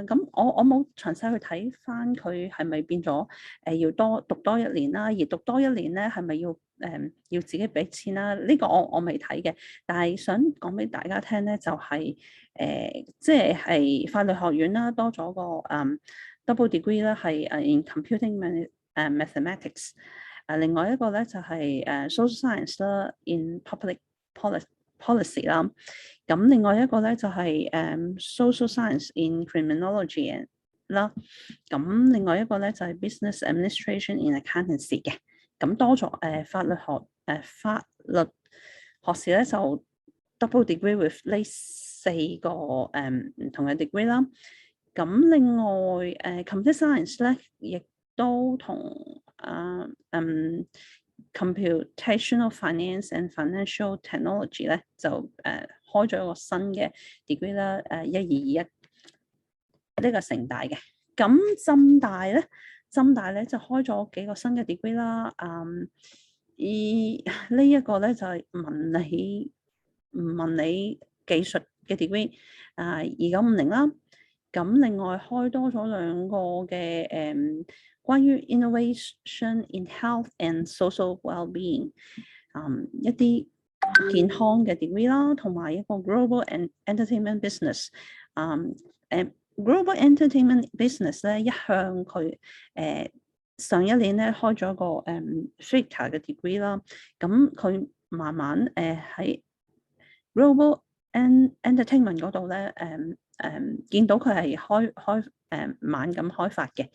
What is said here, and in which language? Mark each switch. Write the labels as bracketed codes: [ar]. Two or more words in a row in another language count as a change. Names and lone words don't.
[yue] 咁我冇詳細去睇翻佢係咪變咗要讀多一年啦，而讀多一年咧係咪要自己俾錢啦？呢個我未睇嘅，但係想講俾大家聽咧，就係即係法律學院啦，多咗個 [en] double degree [yue] 啦，係 [en] in computing mathematics。 [yue] 另外一個咧就係 [en] social science [yue] 啦 [en] in public policy [yue] 啦。咁另外一個咧就係 [en] social science in criminology [yue] 啦。咁另外一個咧就係 [en] business administration in accountancy [yue] 嘅。咁多咗法律學士咧就 [en] double degree with [yue] 呢4個唔同嘅 degree 啦。咁另外 [en] computer science [yue] 咧亦都同 [en] computational finance and financial technology [yue] 咧就開咗一個新嘅 degree 啦，1221呢個城大嘅。咁浸大咧就開咗幾個新嘅 degree 啦。呢一個咧就係文理技術嘅 degree 2950啦。咁另外開多咗2個嘅關於 [en] innovation in health and social well-being [yue] 一啲健康嘅 degree 啦，同埋一個 [en] global and entertainment business。 global entertainment business [yue] 咧一向佢上一年咧開咗個FICA 嘅 degree 啦。咁佢慢慢喺 [en] global entertainment [yue] 嗰度咧見到佢係慢咁開發嘅。